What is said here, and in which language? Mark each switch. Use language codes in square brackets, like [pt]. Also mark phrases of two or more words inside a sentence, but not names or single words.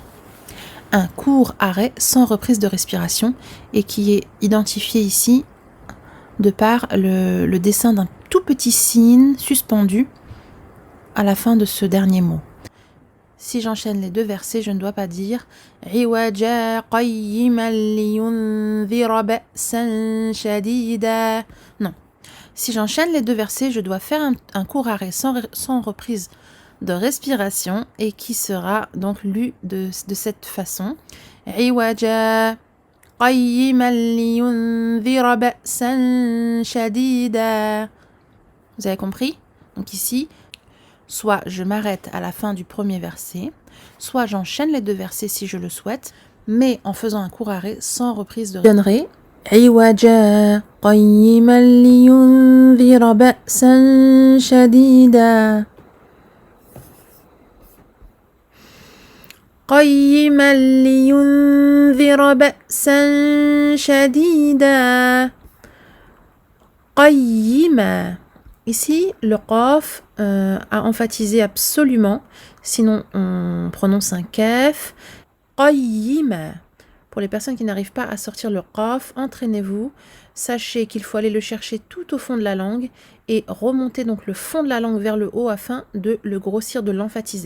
[fr] Un court arrêt sans reprise de respiration et qui est identifié ici de par le dessin d'un tout petit signe suspendu à la fin de ce dernier mot. Si j'enchaîne les deux versets, je ne dois pas dire [ar] عوجا قيما لينذر بأسا شديدا. [fr] Non. Si j'enchaîne les deux versets, je dois faire un court arrêt sans reprise de respiration et qui sera donc lu de cette façon. [ar] عوجا قيما لينذر بأسا شديدا. [fr] Vous avez compris? Donc ici, soit je m'arrête à la fin du premier verset, soit j'enchaîne les deux versets si je le souhaite, mais en faisant un court arrêt sans reprise de donnerai [ar] عوجا قيما لينذر بأسا شديدا. قيما لينذر بأسا شديدا. [fr] Qayyima. Ici, le qaf a emphatisé absolument, sinon on prononce un kaf. Qayyima. Pour les personnes qui n'arrivent pas à sortir le qaf, entraînez-vous. Sachez qu'il faut aller le chercher tout au fond de la langue et remonter donc le fond de la langue vers le haut afin de le grossir, de l'emphatiser.